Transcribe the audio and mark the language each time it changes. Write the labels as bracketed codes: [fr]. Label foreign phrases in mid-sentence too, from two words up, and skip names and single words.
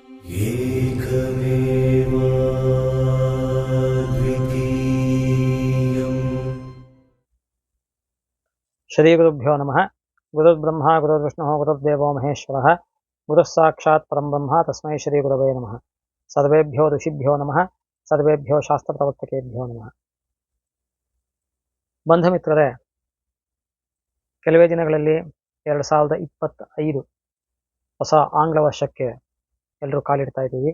[sa] ಶ್ರೀ ಗುರುಭ್ಯೋ ನಮಃ. ಗುರುರ್ಬ್ರಹ್ಮ ಗುರುರ್ವಿಷ್ಣು ಗುರುರ್ದೇವೋ ಮಹೇಶ್ವರಃ. ಗುರುಃ ಸಾಕ್ಷಾತ್ ಪರಂಬ್ರಹ್ಮ ತಸ್ಮೈ ಶ್ರೀ ಗುರವೇ ನಮಃ. ಸರ್ವೇಭ್ಯೋ ಋಷಿಭ್ಯೋ ನಮಃ. ಸರ್ವೇಭ್ಯೋ ಶಾಸ್ತ್ರ ಪ್ರವರ್ತಕೇಭ್ಯೋ ನಮಃ. [kn] ಬಂಧು ಮಿತ್ರರೇ, ಕೆಲವೇ ದಿನಗಳಲ್ಲಿ 2025 ಹೊಸ ಆಂಗ್ಲ ವರ್ಷಕ್ಕೆ ಎಲ್ಲರೂ ಕಾಲಿಡ್ತಾ ಇದ್ದೀವಿ.